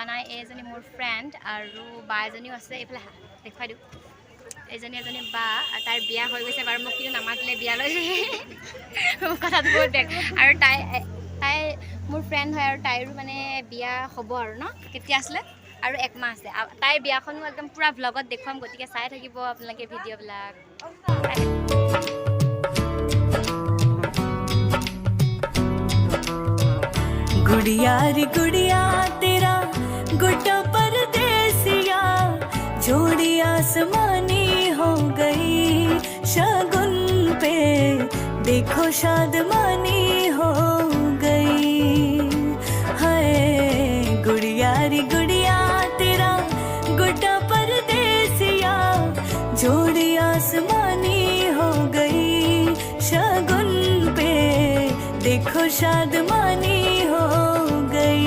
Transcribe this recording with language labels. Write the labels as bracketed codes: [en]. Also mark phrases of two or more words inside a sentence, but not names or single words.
[as] নাই এইজনী মোৰ ফ্ৰেণ্ড আৰু বা এজনীও আছে এইফালে দেখুৱাই দিওঁ এজনী বা তাইৰ বিয়া হৈ গৈছে বাৰু মোক কিন্তু নামাতিলে বিয়ালৈ কথাটো বহুত বেগ আৰু তাই মোৰ ফ্ৰেণ্ড হয় আৰু তাইৰো মানে বিয়া হ'ব আৰু ন কেতিয়া আছিলে আৰু এক মাহ আছে তাইৰ বিয়াখনো একদম পুৰা ব্লগত দেখুৱাম গতিকে চাই থাকিব আপোনালোকে ভিডিঅ'বিলাক [hi] गुड़िया रे गुड़िया तेरा गुड्डा परदेसिया जोड़ी आसमानी हो गई शगुन पे देखो शादमानी हो गई हाय गुड़िया रे गुड़िया तेरा गुड्डा परदेसिया जोड़ी आसमानी हो गई शगुन पे देखो शादमानी हो गई